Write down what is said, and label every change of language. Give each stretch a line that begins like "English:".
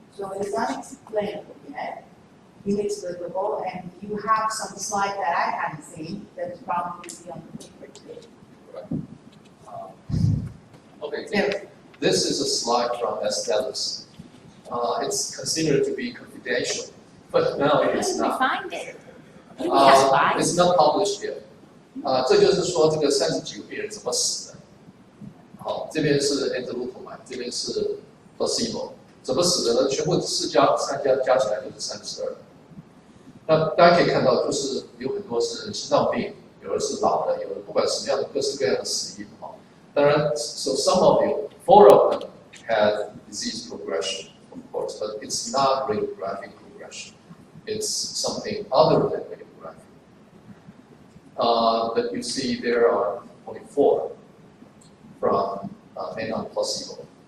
English: So it is unexplainable yet. Inexplicable, and you have some slide that I haven't seen that is probably on the paper today. Okay, this is a slide from Astellas. It's considered to be confidential, but now it is not. Find it. It's not published yet.
Chinese: 这就是说这个30几个病人怎么死的。好，这边是 enzalutamide， 这边是 placebo， 怎么死的呢？全部3家加起来就是32。那大家可以看到，就是有很多是心脏病，有的是老的，有的不管什么样的各式各样的死因哈。当然
English: ，so some of you, 4 of them had disease progression, of course, but it's not radiographic progression. It's something other than radiographic. But you see, there are only 4 from non-placebo.